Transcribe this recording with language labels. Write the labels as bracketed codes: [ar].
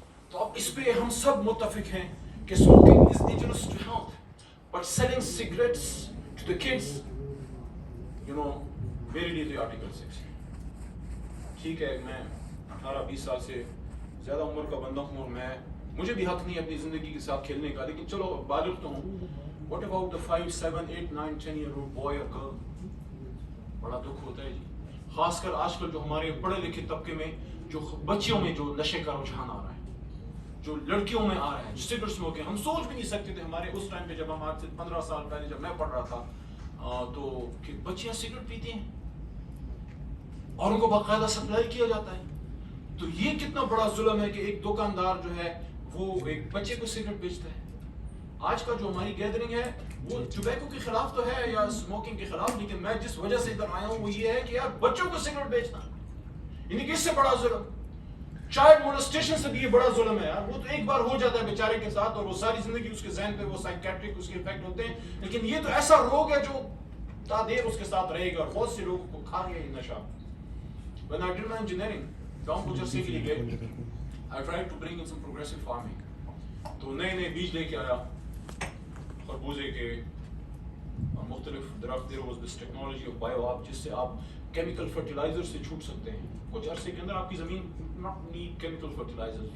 [ur] تو اب اس پہ ہم سب متفق ہیں کہ [en] smoking is injurious to health but selling cigarettes to the kids, you know, [ur] میرے لیے تو آرٹیکل 6 ٹھیک ہے. میں 18-20 سال سے زیادہ عمر کا بندہ ہوں اور مجھے بھی حق نہیں اپنی زندگی کے ساتھ کھیلنے کا, لیکن چلو بالغ تو ہوں. [en] What about the 5, 7, 8, 9, 10-year-old boy or girl? [ur] بڑا دکھ ہوتا ہے جی, خاص کر آج کل جو ہمارے پڑھے لکھے طبقے میں جو بچیوں میں جو نشے کا رجحان آ رہا ہے, جو لڑکیوں میں آ رہا ہے, جو سگریٹ اسموکنگ. ہم سوچ بھی نہیں سکتے تھے ہمارے اس ٹائم پہ جب ہم آج سے 15 سال پہلے جب میں پڑھ رہا تھا تو کہ بچیاں سگریٹ پیتی ہیں اور ان کو باقاعدہ سپلائی کیا جاتا ہے. تو یہ کتنا بڑا ظلم ہے کہ ایک دکاندار جو ہے وہ ایک بچے کو سگریٹ بیچتا ہے. آج کا جو ہماری گیدرنگ ہے وہ ٹوبیکو کے خلاف تو ہے یا اسموکنگ کے خلاف, لیکن میں جس وجہ سے ادھر آیا ہوں وہ یہ ہے کہ یار بچوں کو سگریٹ بیچنا یعنی کہ اس سے بڑا ظلم, چائلڈ مولسٹیشن سے بھی یہ بڑا ظلم ہے یار. وہ تو ایک بار ہو جاتا ہے بیچارے کے ساتھ اور وہ ساری زندگی اس کے ذہن پہ وہ سائیکیٹرک اس کے افیکٹ ہوتے ہیں, لیکن یہ تو ایسا روگ ہے جو تا دیر اس کے ساتھ رہے گا اور بہت سے لوگوں کو کھا گیا یہ نشہ. [en] When I did my engineering, [ur] گاؤں کو جرسی کے لیے گئے, [en] I tried to bring in some progressive farming. [ur] تو نئے بیج لے کے آیا خربوزے کے اور مختلف درخت. [en] There was this technology of bio-op [ur] جس سے آپ کیمیکل فرٹیلائزر سے چھوٹ سکتے ہیں. کچھ عرصے کے اندر آپ کی زمین [en] not need chemical fertilizers.